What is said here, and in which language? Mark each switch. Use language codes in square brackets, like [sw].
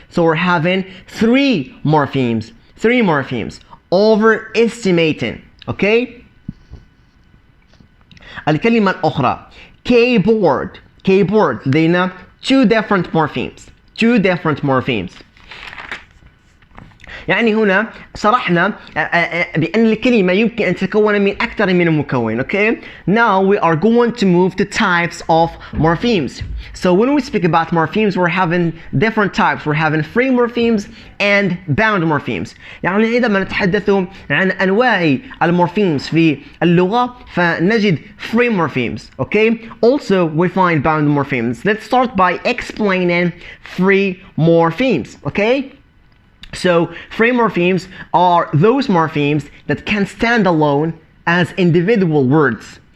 [en] So we're having three morphemes. Overestimating. Okay? [ar] الكلمة الأخرى [en] keyboard [ar] لدينا [en] two different morphemes. [ar] يعني هنا شرحنا بأن الكلمة يمكن أن تتكون من أكثر من مكون. [en] Okay? Now we are going to move to types of morphemes. So when we speak about morphemes, we're having different types. We're having free morphemes and bound morphemes. [ar] يعني عندما نتحدث عن أنواع المورفيمز في اللغة فنجد free morphemes. [en] Okay? Also we find bound morphemes. Let's start by explaining free morphemes. Okay? So free morphemes are those morphemes that can stand alone as individual words.